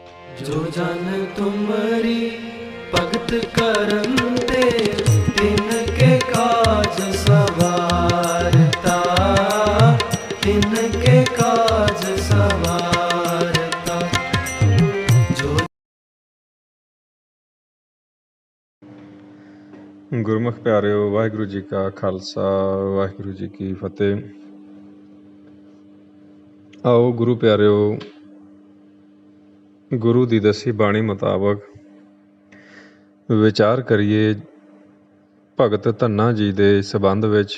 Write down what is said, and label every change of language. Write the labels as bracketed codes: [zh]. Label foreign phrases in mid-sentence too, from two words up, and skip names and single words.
[hi] जो जन तुमरी भगत करन ते तिनके काज सवारता, तिनके काज सवारता। जो [pa] ਗੁਰਮੁਖ ਪਿਆਰਿਓ, ਵਾਹਿਗੁਰੂ ਜੀ ਕਾ ਖਾਲਸਾ, ਵਾਹਿਗੁਰੂ ਜੀ ਕੀ ਫਤਿਹ। ਆਓ ਗੁਰੂ ਪਿਆਰਿਓ, ਗੁਰੂ ਦੀ ਦੱਸੀ ਬਾਣੀ ਮੁਤਾਬਕ ਵਿਚਾਰ ਕਰੀਏ ਭਗਤ ਧੰਨਾ ਜੀ ਦੇ ਸੰਬੰਧ ਵਿੱਚ।